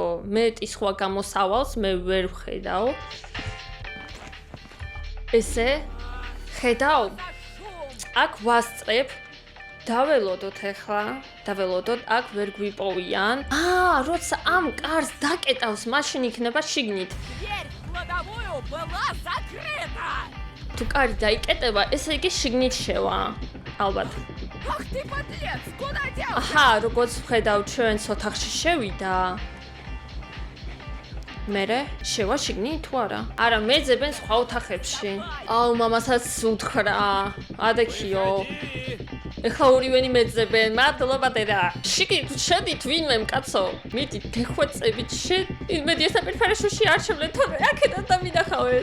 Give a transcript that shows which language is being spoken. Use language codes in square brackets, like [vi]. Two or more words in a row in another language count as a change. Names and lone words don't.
[ka] მეტი სხვა გამოსავალს მე ვერ ვხედავ. ესე ხედავ? აქ ვასწრებ. დაველოდოთ ახლა, აქ ვერ გვიპოვიან. როცა ამ კარს დაკეტავს, მაშინ იქნება შიგნით. [ru] Дверь в кладовую была закрыта! [ka] თუ კარი დაიკეტება, ესე იგი შიგნით შევა. ალბათ. [ru] Ах ты подлец, куда делся? [ka] როგორც ვხედავ, ჩვენს ოთახში შევიდა. მერე შევა შიგნით თუ არა? არა, მეძებენ სხვა ოთახებში. აუ, მამასაც უთხრა. ადექიო. ეხლა ორივენი მეძებენ. მადლობა დედა. შიგნით შედით ვინმე მკაცო. მიდით გეხვეწებით იმედი ესაპირფარეშუში არ შევლენ თორე აქედან დავინახავენ.